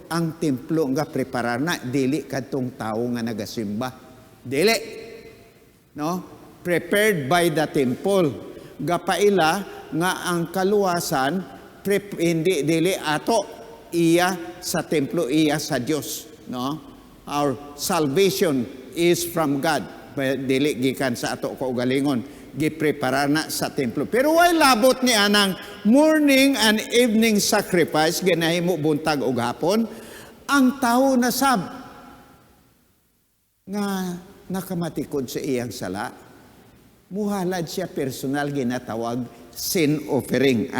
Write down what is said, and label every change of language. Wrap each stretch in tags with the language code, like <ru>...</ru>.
<ceb>Ang templo nga preparar na, dili kadtong tao nga nagasimba. Dili. No?</ceb> <en>Prepared by the temple.</en> <ceb>Gapaila nga ang kaluwasan, hindi dili ato, iya sa templo, iya sa Dios. No?</ceb> <en>Our salvation is from God.</en> <ceb>Dili gikan sa ato kaugalingon. Gipreparar na sa templo. Pero way labot ni anang</ceb> <en>morning and evening sacrifice,</en> <ceb>ginahimo buntag ug hapon, ang tao na sab nga nakamatikod sa iyang sala, muhalad siya personal ginatawag sin offering.</ceb>